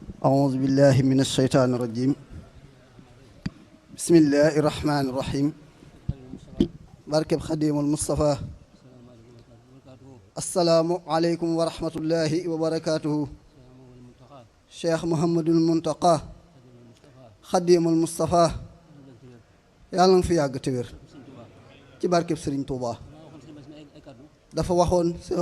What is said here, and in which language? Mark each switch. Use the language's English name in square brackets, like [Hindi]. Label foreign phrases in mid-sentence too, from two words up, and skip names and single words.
[Arabic] أعوذ بالله من الشيطان الرجيم بسم الله الرحمن الرحيم [Wolof] barkeb Xadimul Mustafa [Arabic] السلام عليكم ورحمة الله وبركاته [Wolof] Cheikh Mouhamadul Muntaqa Xadimul Mustafa yàlla nga fi yàgg te wér ci barkeb Sëriñ Tuuba dafa waxoon Cheikh